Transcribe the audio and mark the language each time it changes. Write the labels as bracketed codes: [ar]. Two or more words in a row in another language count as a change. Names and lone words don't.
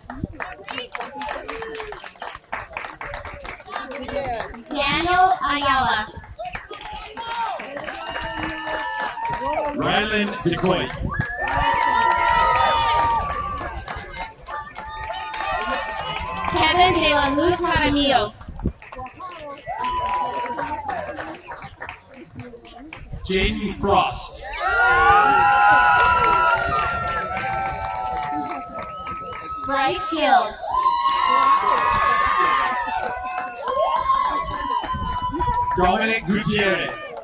[en] Daniel Ayala. Rylan DeCoy. Carmen de la Luz Jaramillo. Jaden Frost. Bryce Hill. Dominic Gutierrez.